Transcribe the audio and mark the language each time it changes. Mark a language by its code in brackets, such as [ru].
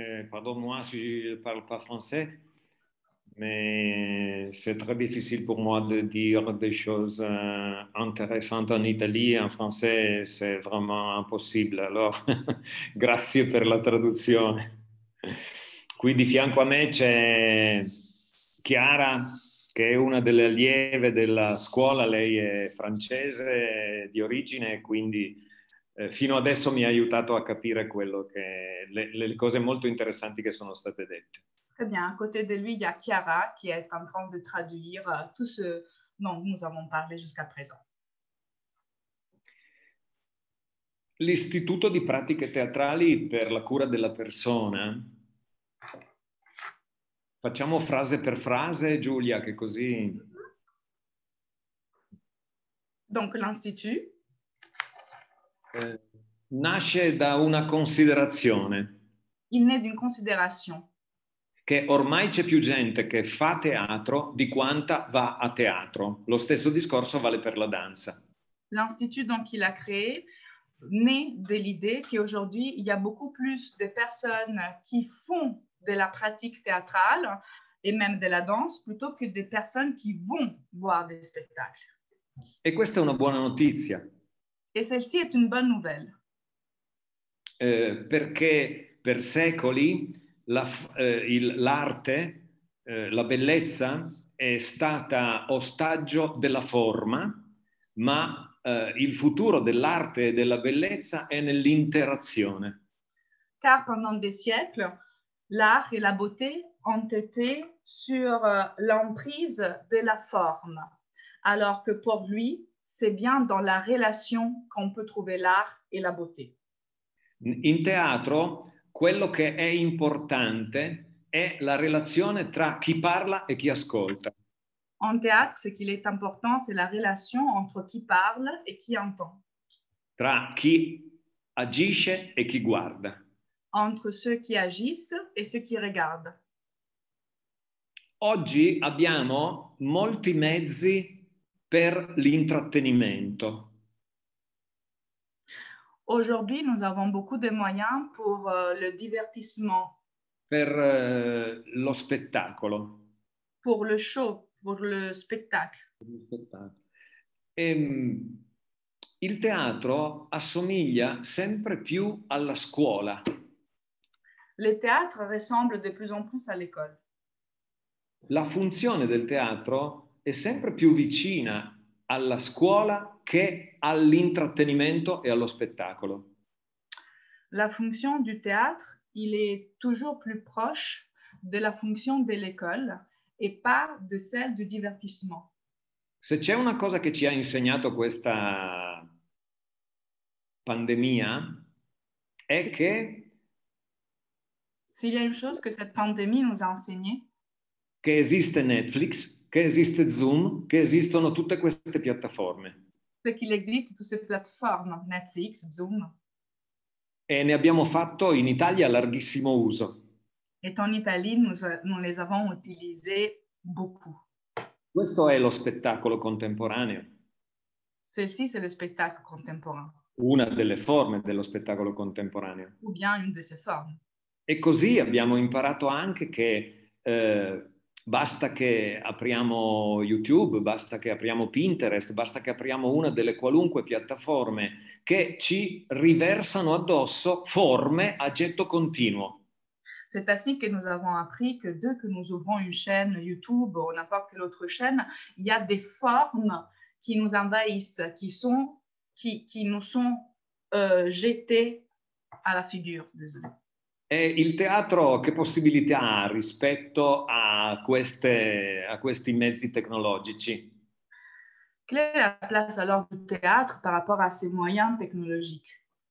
[fr] Pardonne-moi si je ne parle pas français, mais c'est très difficile pour moi de dire des choses intéressantes en Italie. En français, c'est vraiment impossibile. [it] Alors, grazie per la traduzione. Qui di fianco a me c'è Chiara, che è una delle allieve della scuola. Lei è francese di origine, quindi fino adesso mi ha aiutato a capire quello che, le cose molto interessanti che sono state dette. [fr] Très bien. À côté de lui, il y a Chiara qui est en train de traduire tout ce dont nous avons parlé jusqu'à présent. [it] L'Istituto di Pratiche Teatrali per la Cura della Persona. Facciamo frase per frase, Giulia, che così... [fr] Donc, l'Institut [it] nasce da una considerazione. [fr] Il naît d'une considération. [it] Che ormai c'è più gente che fa teatro di quanta va a teatro. Lo stesso discorso vale per la danza. [fr] L'Institut, donc, il a créé, naît de l'idée qu'aujourd'hui, il y a beaucoup plus de personnes qui font de la pratique théâtrale et même de la danse plutôt que des personnes qui vont voir des spectacles. [it] E questa è una buona notizia. [fr] Et celle-ci est une bonne nouvelle. [it] Perché per secoli l'arte, la bellezza è stata ostaggio della forma, ma il futuro dell'arte e della bellezza è nell'interazione. [fr] Car pendant des siècles, l'art et la beauté ont été sur l'emprise de la forme, alors que pour lui, c'est bien dans la relation qu'on peut trouver l'art et la beauté. [it] In teatro, quello che è importante è la relazione tra chi parla e chi ascolta. [fr] En théâtre, ce qu'il est important, c'est la relation entre qui parle et qui entend. [it] Tra chi agisce e chi guarda. [fr] Entre ceux qui agissent et ceux qui regardent. [it] Oggi abbiamo molti mezzi per l'intrattenimento. [fr] Aujourd'hui, nous avons beaucoup de moyens pour le divertissement. [it] Per lo spettacolo. [fr] Pour le show, pour le spectacle. [it] Il teatro assomiglia sempre più alla scuola. [fr] Le théâtre ressemble de plus en plus à l'école. [it] La funzione del teatro è sempre più vicina alla scuola che all'intrattenimento e allo spettacolo. [fr] La fonction du théâtre, il est toujours plus proche de la fonction de l'école et pas de celle du divertissement. [it] Se c'è una cosa che ci ha insegnato questa pandemia è che [fr] S'il y a une chose que cette pandémie nous a enseigné, [it] esiste Netflix, che esiste Zoom, che esistono tutte queste piattaforme. [fr] c'est qu'il existe toutes ces plateformes, Netflix, Zoom, [it] E ne abbiamo fatto in Italia larghissimo uso. [fr] et en Italie, nous les avons utilisées beaucoup. [it] Questo è lo spettacolo contemporaneo. [fr] Celle-ci, c'est le spectacle contemporain, [it] Una delle forme dello spettacolo contemporaneo. [fr] ou bien une de ses formes. [it] E così abbiamo imparato anche che basta che apriamo YouTube, basta che apriamo Pinterest, basta che apriamo una delle qualunque piattaforme che ci riversano addosso forme a getto continuo. [fr] C'est ainsi que nous avons appris que dès que nous ouvrons une chaîne YouTube ou n'importe quelle autre chaîne, il y a des formes qui nous envahissent, qui nous sont jetées à la figure. Désolé. [it] E il teatro che possibilità ha rispetto a questi mezzi tecnologici? [fr] Quelle est la place alors du théâtre par rapport à ces moyens technologiques?